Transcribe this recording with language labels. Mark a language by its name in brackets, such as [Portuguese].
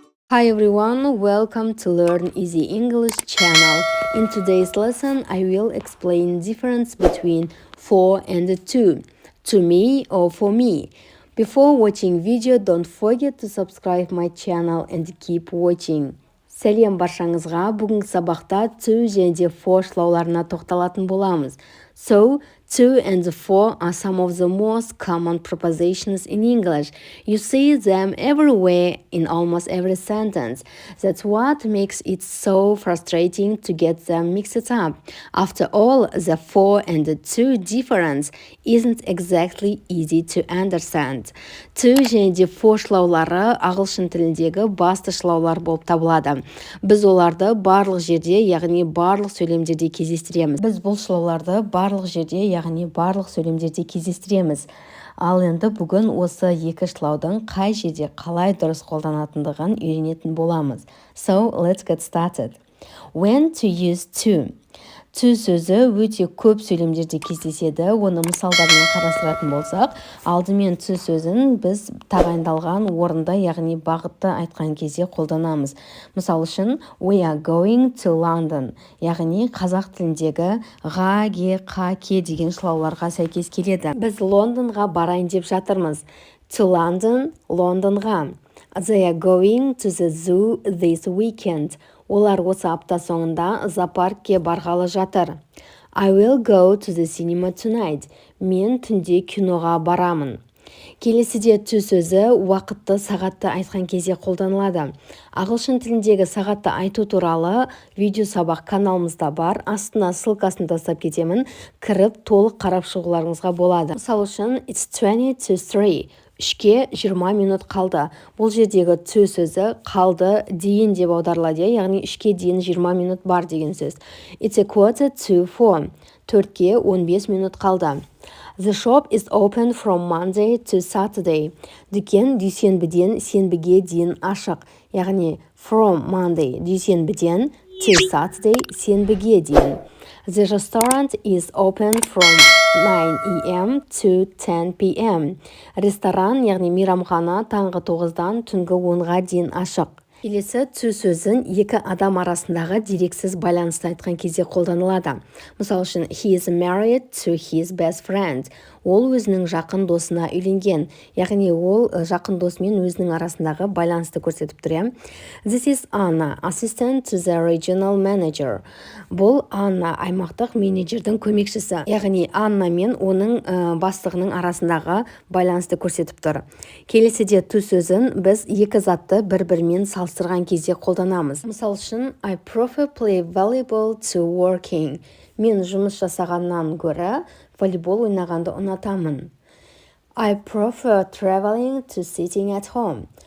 [English] Hi everyone, welcome to Learn Easy English channel. In today's lesson, I will explain difference between for and to me or for me. Before watching video, don't forget to subscribe my channel and keep watching. [Kazakh] Сәлем баршаңызға, бүгінгі сабақта to және for шылауларына тоқталатын боламыз. [English] So, to and for are some of the most common prepositions in English. You see them everywhere in almost every sentence. That's what makes it so frustrating to get them mixed up. After all, the for and the to difference isn't exactly easy to understand. [Kazakh] To және for шылаулары ағылшын тіліндегі басты шылаулар болып табылады. Біз оларды барлық жерде, яғни барлық сөйлемдерде кездестіреміз. Біз бұл шылауларды барлық жерде, яғни барлық сөйлемдерде кездестіреміз. Ал енді бүгін осы екі шылаудың қай жерде қалай дұрыс қолданатындығын үйренетін боламыз. [English] So, let's get started. When to use to. [Kazakh] To сөзі өте көп сөйлемдерде кездеседі. Оны мысалдармен қарастыратын болсақ, алдымен to сөзін біз тағайындалған орында, яғни бағытты айтқан кезде қолданамыз. Мысал үшін, [English] we are going to London, [Kazakh] яғни қазақ тіліндегі ға, ге, қа, ке деген шылауларға сәйкес келеді. Біз Лондонға барайын деп жатырмыз. [English] To London, [Kazakh] Лондонға. [English] They are going to the zoo this weekend. [Kazakh] Олар осы апта соңында зоопаркке барғалы жатыр. [English] I will go to the cinema tonight. [Kazakh] Мен түнде киноға барамын. Келесіде to сөзі уақытты, сағатты айтқан кезде қолданылады. Ағылшын тіліндегі сағатты айту туралы видео сабақ каналымызда бар. Астына ссылкасын тастап кетемін. Кіріп толық қарап шығуларыңызға болады. Мысал үшін, [English] it's 20 to 3. [Kazakh] Үшке 20 минут қалды. Бұл жердегі to сөзі қалды дейін деп аударылады, яғни үшке дейін 20 минут бар деген сөз. [English] It's a quarter to 4. [Kazakh] Төртке 15 минут қалды. [English] The shop is open from Monday to Saturday. [Kazakh] Дүкен дүйсенбіден сенбіге дейін ашық. Яғни [English] from Monday [Kazakh] дүйсенбіден [English] to Saturday [Kazakh] сенбіге дейін. [English] The restaurant is open from 9 a.m. to 10 p.m. [Kazakh] Ресторан, яғни мейрамхана таңғы 9-дан түнгі 10-ға дейін ашық. Келесі to сөзін екі адам арасындағы дерексіз байланысты айтқан кезде қолданылады. Мысал үшін, [English] he is married to his best friend. [Kazakh] Ол өзінің жақын досына үйленген. Яғни ол жақын досымен өзінің арасындағы байланысты көрсетіп тұр. [English] This is Anna, assistant to the regional manager. [Kazakh] Бұл Анна аймақтық менеджердің көмекшісі. Яғни Анна мен оның бастығының арасындағы байланысты көрсетіп тұр. Келесіде to сөзін біз екі затты бір-бірімен салыстырған кезде қолданамыз. [English] Мысал үшін, I prefer play volleyball to working. [Kazakh] Мен жұмыс жасағаннан гөрі волейбол ойнағанды ұнатамын. [English] I prefer traveling to sitting at home.